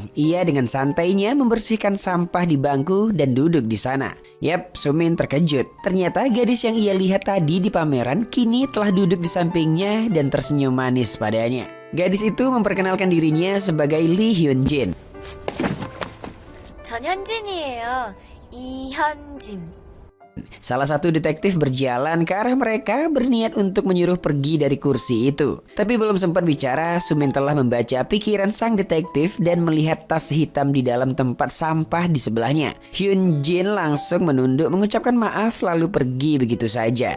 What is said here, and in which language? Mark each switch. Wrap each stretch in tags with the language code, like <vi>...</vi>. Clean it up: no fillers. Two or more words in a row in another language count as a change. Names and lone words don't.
<id>Ia dengan santainya membersihkan sampah di bangku dan duduk di sana. Yap, Sumin terkejut. Ternyata gadis yang ia lihat tadi di pameran kini telah duduk di sampingnya dan tersenyum manis padanya. Gadis itu memperkenalkan dirinya sebagai Lee Hyun Jin.</id> <ko>전 현진이에요. 이현진.</ko> <id>Salah satu detektif berjalan ke arah mereka berniat untuk menyuruh pergi dari kursi itu. Tapi belum sempat bicara, Sumin telah membaca pikiran sang detektif dan melihat tas hitam di dalam tempat sampah di sebelahnya. Hyun Jin langsung menunduk mengucapkan maaf lalu pergi begitu saja.</id>